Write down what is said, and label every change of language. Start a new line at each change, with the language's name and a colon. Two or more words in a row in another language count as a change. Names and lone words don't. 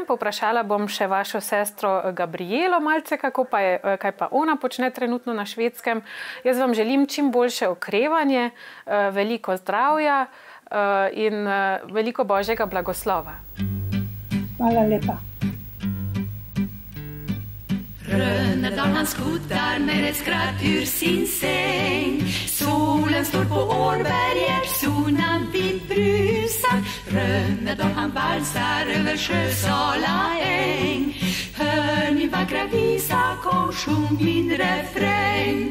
Slovenian: Povprašala bom še vašo sestro Gabrielo malce, kaj pa ona počne trenutno na Švedskem. Jaz vam želim čim boljše okrevanje, veliko zdravja in veliko božjega blagoslova. Hvala lepa.
Swedish: Rönnedal han skuttar med ett skratt ur sin säng. Solen står på Årberget, solen vid brusan. Rönnedal han valsar över Sjösala äng. Hör min vackra visa, kom sjung min refräng.